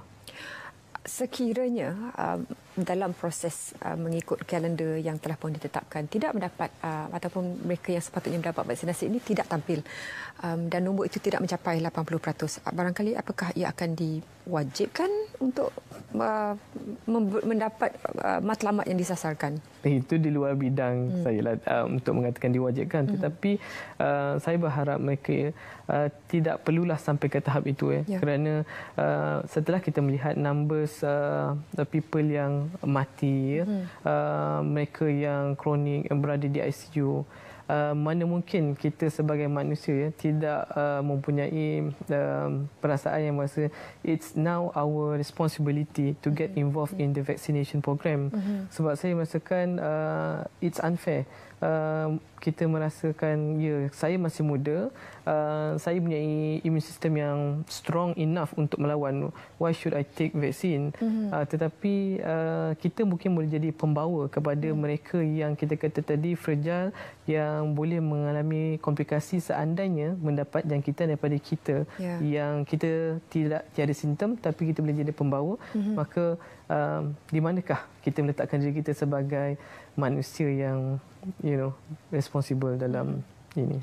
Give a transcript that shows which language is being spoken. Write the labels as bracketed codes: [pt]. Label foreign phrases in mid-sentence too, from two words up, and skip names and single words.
[ms] Sekiranya dalam proses mengikut kalender yang telah pun ditetapkan tidak mendapat ataupun mereka yang sepatutnya mendapat vaksinasi ini tidak tampil dan nombor itu tidak mencapai 80%, barangkali apakah ia akan diwajibkan untuk mendapat matlamat yang disasarkan? Itu di luar bidang saya lah untuk mengatakan diwajibkan. Tetapi saya berharap mereka tidak perlulah sampai ke tahap itu. Kerana setelah kita melihat [en] numbers people [ms] yang mati, mereka yang kronik, yang berada di ICU, mana mungkin kita sebagai manusia tidak mempunyai perasaan yang merasa [en] it's now our responsibility to get involved in the vaccination program. [ms] Sebab saya merasakan [en] it's unfair. [ms] Kita merasakan, ya, saya masih muda, saya punya [en] immune system [ms] yang [en] strong enough [ms] untuk melawan. [en] Why should I take vaccine? [ms] Tetapi kita mungkin boleh jadi pembawa kepada mereka yang kita kata tadi fragile, yang boleh mengalami komplikasi seandainya mendapat jangkitan daripada kita, yang kita tiada simptom tapi kita boleh jadi pembawa. Maka di manakah kita meletakkan diri kita sebagai manusia yang responsible dalam ini?